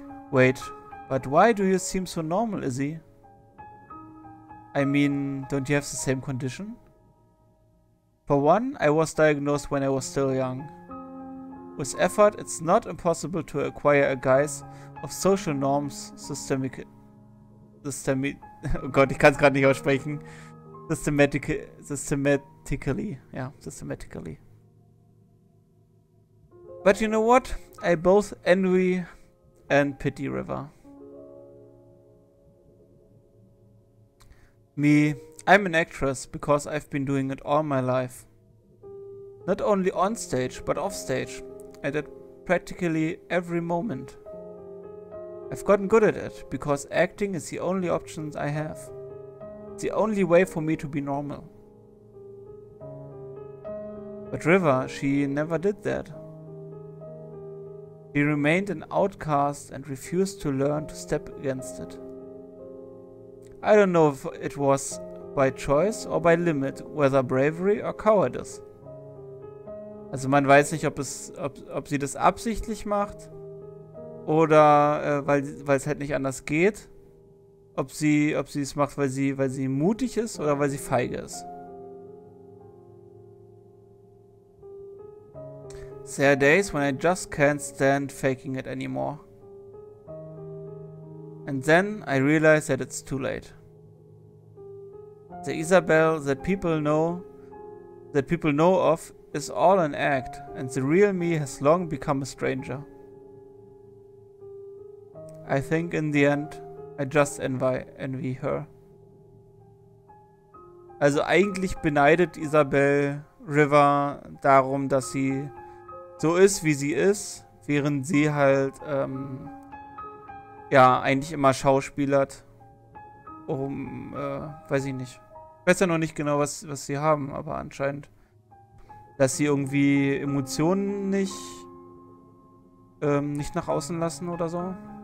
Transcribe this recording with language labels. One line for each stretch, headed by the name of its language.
English: Wait, but why do you seem so normal, Izzy? I mean, don't you have the same condition? For one, I was diagnosed when I was still young. With effort, it's not impossible to acquire a guise of social norms systematically.
German: Oh Gott, ich kann es gerade nicht aussprechen.
English: Systematically. Yeah, systematically. But you know what? I both envy and pity River. Me, I'm an actress because I've been doing it all my life. Not only on stage, but off stage, and at practically every moment. I've gotten good at it because acting is the only option I have. It's the only way for me to be normal. But River, she never did that. She remained an outcast and refused to learn to step against it. I don't know if it was by choice or by limit, whether bravery or cowardice.
German: Also man weiß nicht, ob sie das absichtlich macht oder weil es halt nicht anders geht. Ob sie es macht, weil sie mutig ist oder weil sie feige ist.
English: There are days when I just can't stand faking it anymore. And then I realize that it's too late. The Isabel that people know of is all an act, and the real me has long become a stranger. I think in the end, I just envy her.
German: Also eigentlich beneidet Isabel River darum, dass sie so ist, wie sie ist, während sie halt, ja, eigentlich immer schauspielert. Weiß ich nicht. Ich weiß ja noch nicht genau, was sie haben, aber anscheinend, dass sie irgendwie Emotionen nicht nach außen lassen oder so.